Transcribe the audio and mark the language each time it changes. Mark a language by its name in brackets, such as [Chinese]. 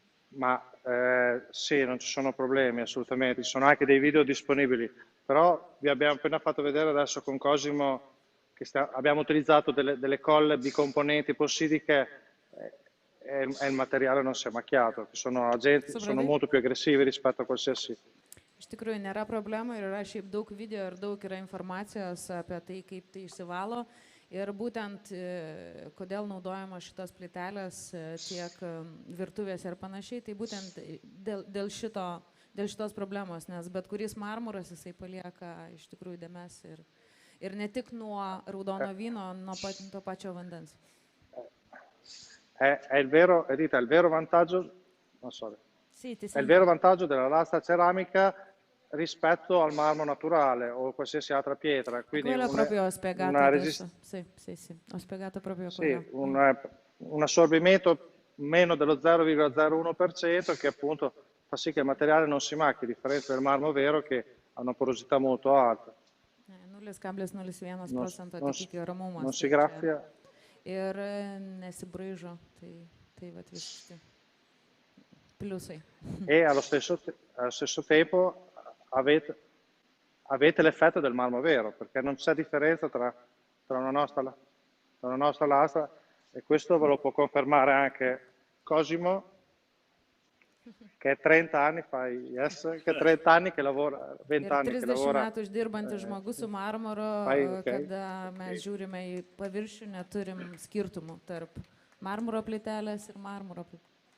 [Italian] Ma sì, non ci sono problemi assolutamente, ci sono anche dei video disponibili, però vi abbiamo appena fatto vedere adesso con Cosimo che abbiamo utilizzato delle colle bicomponenti possidiche e il materiale non si è macchiato, sono molto più aggressivi rispetto a qualsiasi... [Lithuanian] Iš tikrųjų nėra problemų ir yra šiaip daug video ir daug yra informacijos apie tai, kaip tai išsivalo. Ir būtent kodėl naudojama šitos plytelės tiek virtuvėse ir panašiai, tai būtent dėl šitos problemos, nes bet kuris marmuras jisai palieka iš tikrųjų dėmes ir ne tik nuo raudono vyno, nuo to pačio vandens. [Italian] È il vero vantaggio, è il vero vantaggio della lastra ceramica rispetto al marmo naturale o qualsiasi altra pietra. Quindi proprio ho spiegato adesso. Sì, ho spiegato proprio quello. Un assorbimento meno dello 0,01% che appunto fa sì che il materiale non si macchi, a differenza del marmo vero che ha una porosità molto alta. [Lithuanian] 0,01% atitikio ramumas. [Italian] Non si graffia. [Lithuanian] Ir nesibraižo, tai vat visi pliusai. [Italian] E allo stesso tempo avete l'effetto del marmo vero, perché non c'è differenza tra una nostra lastra, e questo ve lo può confermare anche Cosimo, che 30 anni che 30 anni che lavora, 20 anni che lavora. [Lithuanian] 30 metų uždirbantis žmogus su marmuru, kada mes žiūrime į paviršių, neturim skirtumų tarp marmuro plytelės ir marmuro plytelės.